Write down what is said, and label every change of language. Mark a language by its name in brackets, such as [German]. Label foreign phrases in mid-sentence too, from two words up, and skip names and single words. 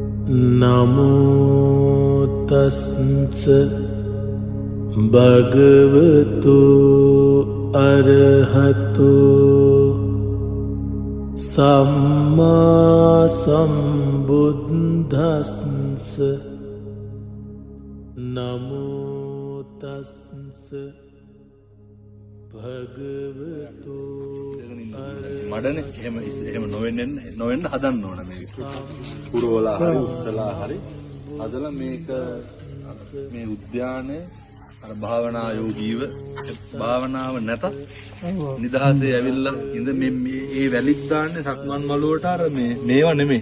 [Pali] නමෝ තස්ස භගවතු අරහතෝ සම්මා සම්බුද්දස්ස නමෝ තස්ස භගවතු [Sinhala] මඩනේ එහෙම නොවෙන්න හදන්න ඕන මේක. පුරවලා හරි උස්සලා හරි හදලා මේක මේ උද්‍යානයේ අර භාවනා යෝගීව භාවනාව නැතත් නිදහසේ ඇවිල්ලා ඉඳ මේ වැලිත් දාන්නේ සක්මන් මළුවට අර මේවා නෙමෙයි.